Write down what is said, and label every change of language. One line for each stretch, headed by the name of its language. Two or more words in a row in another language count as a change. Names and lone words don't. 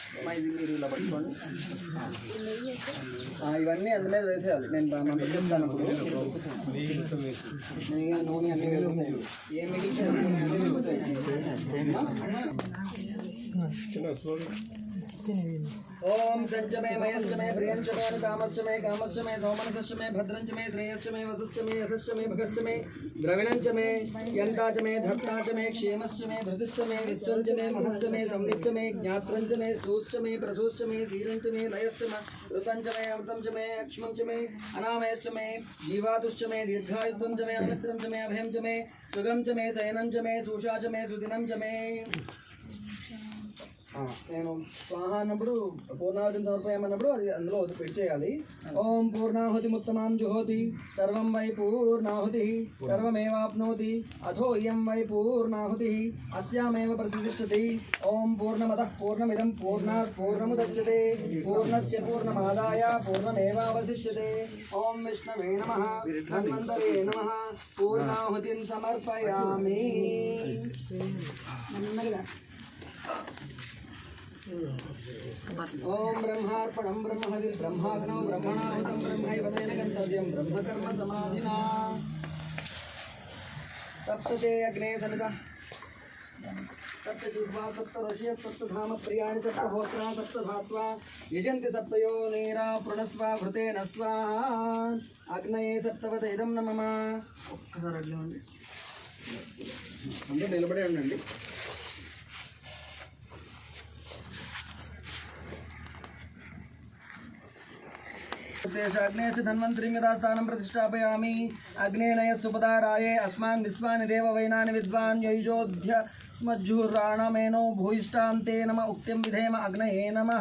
Telugu: ఇది మీరు ఇలా పట్టుకోండి. ఇవన్నీ అందు మీద వేసేయాలి. నేను మంత్రం చెప్తాను. నూనె అన్నీ వేసేయాలి. ఏం మిగిలితే
Sanskrit: ओम संच में मयश्च में प्रियंच में कामश्च में सोमनसश्च में भद्रंच में श्रेयश्च में वसश्च में यशश्च में भगश्च में द्रविणंच में यंताच में धत्ताच में क्षेमश्च में धृतिश्च में विश्वंच में महश्च में संविच्च में ज्ञात्रंच में सूश्च में प्रसूश्च में धीरंच में लयश्च में ऋतंच में अमृतंच में अक्ष्मंच में अनामयश्च में जीवातुश्च में दीर्घायुत्वंच में अमित्रंच में अभयंच में सुगमच में शयनंच में सूषाच में सुदिनंच में
Telugu: నేను స్వాహ అన్నప్పుడు పూర్ణాహుతిని సమర్పయమన్నప్పుడు అది అందులో పెట్టేయాలి.
Sanskrit: ఓం పూర్ణాహుతిముత్తమాం జుహోతి సర్వం వై పూర్ణాహుతి సర్వమేవాప్నోతి అథో ఇయం వై పూర్ణాహుతి అస్యామేవ ప్రతిష్ఠతి. ఓం పూర్ణమదః పూర్ణమిదం పూర్ణాత్ పూర్ణముదచ్యతే పూర్ణస్య పూర్ణమాదాయ పూర్ణమేవావశిష్యతే. ఓం విష్ణవే నమః ధన్వంతరే నమః పూర్ణాహుతిం సమర్పయామి. ओम ब्रह्मार्पणं ब्रह्महवि ब्रह्माग्नौ ब्रह्मणाहुतं ब्रह्मैव तेन गन्तव्यं ब्रह्मकर्म समाधिना. सप्तते अग्ने समिता सप्तजिह्वा सप्तऋषयः सप्तधाम प्रियाणि सप्तहोत्रा सप्तधात्वा यजन्ति सप्तयो नीरा प्रणस्वा घृतेन स्वाहा. अग्नये सप्तवत इदं नमः.
Telugu: ఒక్కసారి అట్లే ఉండి అందరూ నిలబడే ఉండండి.
Sanskrit: अग्ने धन्वंतरिमिरास्थानं प्रतिष्ठापयामि. अग्नेनय सुपदाराये अस्मान् विश्वानि देव वैनानि विद्वान् यैजोध्य स्मज्जुर्राणमेनो भूयिष्ठान्ते नम उक्तिं विधेम अग्नये नमः.